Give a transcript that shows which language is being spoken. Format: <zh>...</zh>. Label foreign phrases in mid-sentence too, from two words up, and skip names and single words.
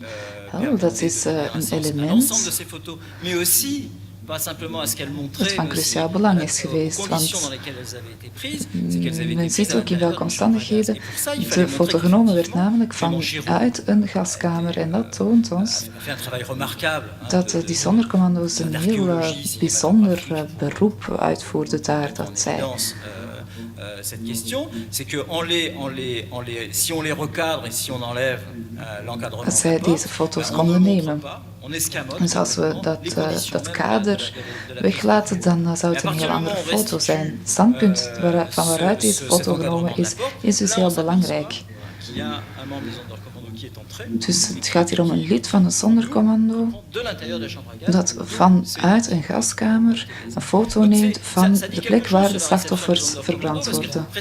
<nl>Wel, dat is een element dat van cruciaal belang is geweest, want men ziet ook in welke omstandigheden de foto genomen werd, namelijk vanuit een gaskamer. En dat toont ons dat die zondercommando's een heel bijzonder beroep uitvoerden daar, dat zij</nl> <fr>cette question, c'est que si on les recadre et si on enlève l'encadrement,</fr> <nl>dat zij deze foto's konden nemen. Dus als we dat kader weglaten, dan zou het een heel andere foto zijn. Het standpunt van waaruit deze foto genomen is dus heel belangrijk. Dus het gaat hier om een lid van een zondercommando dat vanuit een gaskamer een foto neemt van de plek waar de slachtoffers verbrand worden.</nl>